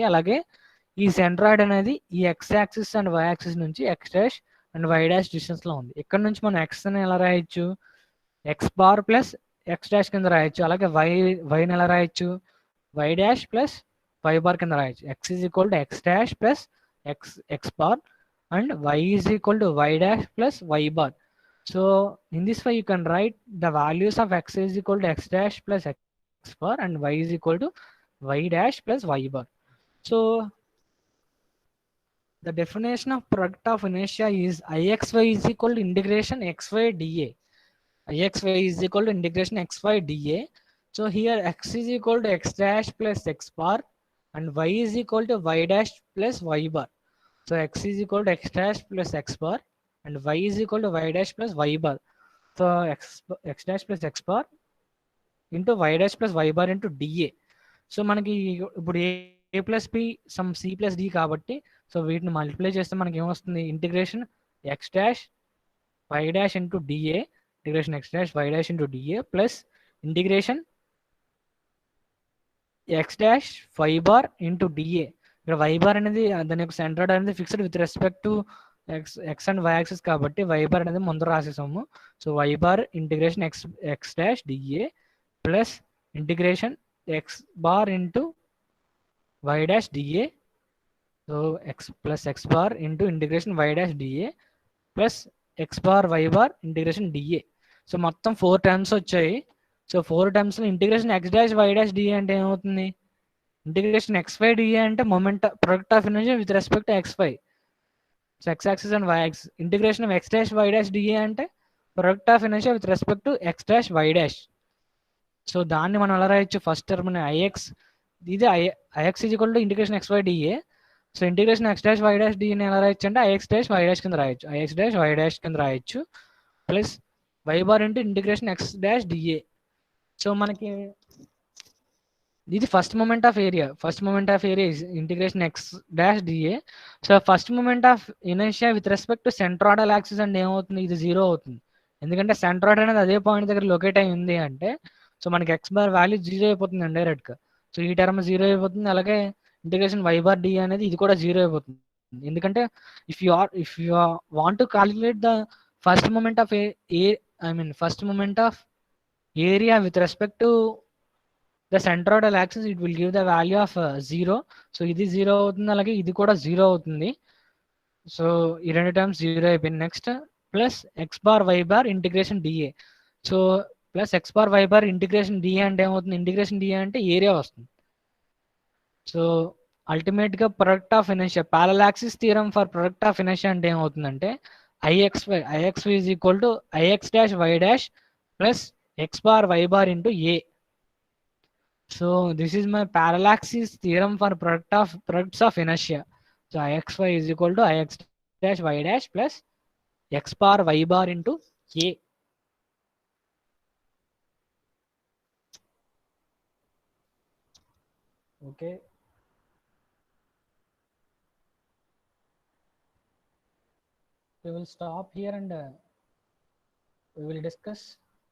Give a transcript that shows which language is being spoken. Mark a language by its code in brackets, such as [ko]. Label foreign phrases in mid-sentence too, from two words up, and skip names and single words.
[te] అలాగే ఈ సెంట్రాయిడ్ అనేది ఈ [en] X axis and Y axis [te] నుంచి [en] X dash and Y dash distance [te] లో ఉంది. ఇక్కడ నుంచి మనం X అని ఎలా రాయొచ్చు, [en] X bar plus X dash [te] కింద రాయొచ్చు. అలాగే వైని ఎలా రాయొచ్చు, [en] Y dash plus Y bar [te] కింద రాయొచ్చు. [en] X is equal to X dash plus X bar and Y is equal to Y dash plus Y bar. So in this way you can write the values of X is equal to X dash plus X bar and Y is equal to Y dash plus Y bar. So the definition of product of inertia is IXY is equal to integration XY dA. IXY is equal to integration XY dA. So here X is equal to X dash plus X bar and Y is equal to Y dash plus Y bar. So X is equal to X dash plus X bar and Y is equal to Y dash plus Y bar. So X dash plus X bar into Y dash plus Y bar into dA. [te] సో మనకి ఇప్పుడు [en] A plus B sum C plus D [te] కాబట్టి, సో వీటిని మల్టిప్లై చేస్తే మనకి ఏమొస్తుంది, [en] integration X dash Y dash into dA, integration X dash Y dash into dA plus integration X dash Y bar into dA. [te] ఇక్కడ [en] Y bar [te] అనేది దాని యొక్క సెంట్రాయిడ్ అనేది [en] fixed with respect to X and Y axis [te] కాబట్టి [en] Y bar [te] అనేది ముందు రాసేసాము. [en] So Y bar integration X dash dA plus integration X bar into Y dash dA. So X plus X bar into integration Y dash dA plus X bar Y bar integration dA. [te] సో మొత్తం 4 టర్మ్స్ వచ్చాయి. సో 4 టర్మ్స్ లో [en] integration X dash Y dash dA [te] అంటే ఏమవుతుంది, [en] integration XY dA [te] అంటే [en] moment product of inertia with respect to XY. So X axis and Y axis. Integration of X dash Y dash dA అంటే product of inertia with respect to X dash Y dash. [te] సో దాన్ని మనం ఎలా రాయొచ్చు, [en] first term IX, [te] ఇది [en] IX is equal to integration XY dA. [te] సో [en] integration X dash Y dash dA [te] ఎలా రాయొచ్చు అంటే [en] IX dash Y dash [te] కింద రాయొచ్చు, [en] IX dash Y dash [te] కింద రాయొచ్చు [en] plus Y bar into integration X dash dA. సో [te] మనకి ఇది [en] first moment of area, first moment of area is integration X dash dA. [te] సో [en] first moment of inertia with respect to centroidal axis [te] అంటే ఏమవుతుంది, ఇది 0 అవుతుంది. ఎందుకంటే సెంట్రాయిడ్ అనేది అదే పాయింట్ దగ్గర లొకేట్ అయి ఉంది అంటే, సో మనకి [en] X bar value [te] 0 అయిపోతుంది డైరెక్ట్ గా. సో ఈ టర్మ్ 0 అయిపోతుంది. అలాగే ఇంటిగ్రేషన్ [en] Y bar d [te] అనేది ఇది కూడా 0 అయిపోతుంది. [en] ఎందుకంటే if you want to calculate the first moment of first moment of area with respect to the centroidal axis, it will give the value of 0. [te] సో ఇది 0 అవుతుంది, అలాగే ఇది కూడా 0 అవుతుంది. సో ఈ రెండు టర్మ్స్ 0 అయిపోయింది. [en] next plus X bar Y bar integration dA. so plus X bar Y bar integration dA [te] అంటే ఏమవుతుంది, [en] integration dA [te] అంటే ఏరియా వస్తుంది. సో అల్టిమేట్ గా [en] product of inertia, parallel axis theorem for product of inertia [te] అంటే ఏమవుతుందంటే [en] IXY is equal to IX dash Y dash plus X bar Y bar into A. So this is my parallaxes theorem for products of inertia. So Ixy is equal to Ix dash y dash plus x bar y bar into a. Okay. We will stop here and we will discuss